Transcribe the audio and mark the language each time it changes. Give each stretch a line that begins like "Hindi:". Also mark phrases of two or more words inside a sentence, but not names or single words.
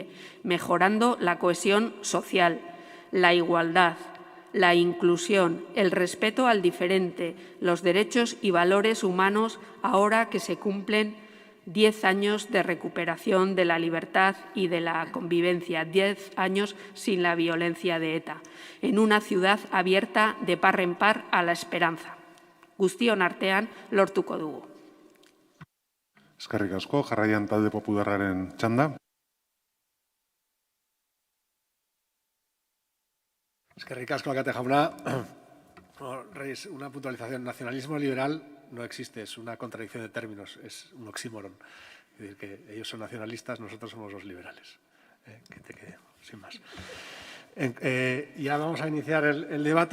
Spanish: mejorando la cohesión social, la igualdad, la inclusión, el respeto al diferente, los derechos y valores humanos, ahora que se cumplen 10 años de recuperación de la libertad y de la convivencia, 10 años sin la violencia de ETA, en una ciudad abierta de par en par a la esperanza.
Basque: Guztion artean lortuko dugu. Eskerrik asko, jarraian talde popularraren txanda. Eskerrik asko, alkate jauna.
Spanish: Reyes, una puntualización. Nacionalismo liberal no existe, es una contradicción de términos, es un oxímoron. Es decir, que ellos son nacionalistas, nosotros somos los liberales. Que te quede, sin más. Ya vamos a iniciar el debate.